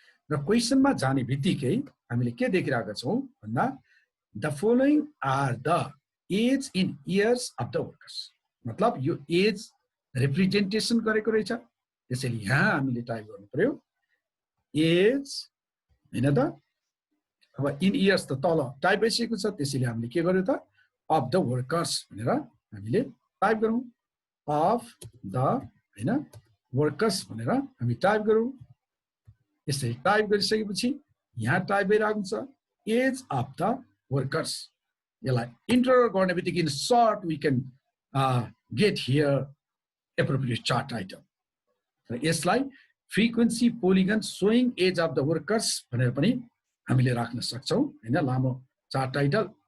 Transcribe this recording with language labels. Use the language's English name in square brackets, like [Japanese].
[Nepali] र क्वेसनमा जाने बित्तिकै हामीले के देखिरहेका छौँ भन्दा [English] the following are the age in years of the workers, [Nepali] मतलब यो एज रिप्रेजेन्टेसन गरेको रहेछ। त्यसैले यहाँ हामीले टाइप गर्नु पर्यो एज, हैन त। अब इन इयर्स त तल टाइप भइसकेको छ, त्यसैले हामीले के गर्यो त अफ द वर्कर्स भनेर हामीले टाइप गरौँ। अफ द, हैन, वर्कर्स भनेर हामी टाइप गरौँ। यसरी टाइप गरिसकेपछि यहाँ टाइप भइरहेको छ एज अफ द वर्कर्स। यसलाई इन्टर गर्ने बित्तिकै [English] Insert we can get here appropriate chart item. [Nepali] र यसलाई frequency polygon showing age of the workers भनेर पनि हामीले राख्न सक्छौँ, हैन, लामो चार्ट टाइटल।